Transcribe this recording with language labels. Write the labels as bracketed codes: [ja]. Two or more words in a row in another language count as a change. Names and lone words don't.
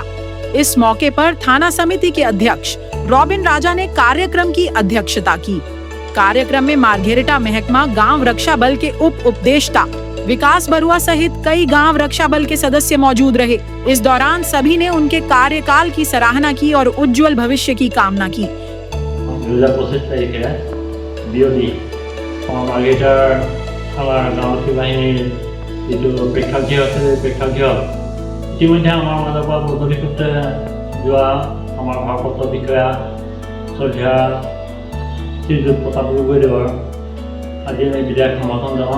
[hi] इस मौके पर थाना समिति के अध्यक्ष रॉबिन राजा ने कार्यक्रम की अध्यक्षता की। कार्यक्रम में मार्घेरिटा महकमा गांव रक्षा बल के उप उपदेष्टा विकास बरुआ सहित कई गांव रक्षा बल के सदस्य मौजूद रहे। इस दौरान सभी ने उनके कार्यकाल की सराहना की और उज्जवल भविष्य की कामना की। [as] 2025 তারিখে বিওডি মার্ঘেরিটাৰ আমাৰ গাঁৱৰ বাহিনীৰ যিটো প্ৰেক্ষাগৃহ আছে প্ৰেক্ষাগৃহ ইতিমধ্যে আমাৰ মাজৰ পৰা বদলি সূত্ৰে যোৱা আমাৰ ভাৰপ্ৰাপ্ত বিষয়া শ্ৰদ্ধেয় শ্ৰীযুত প্ৰতাপ গগৈদেৱৰ আজি আমি বিদায় সমৰ্থন জনাওঁ।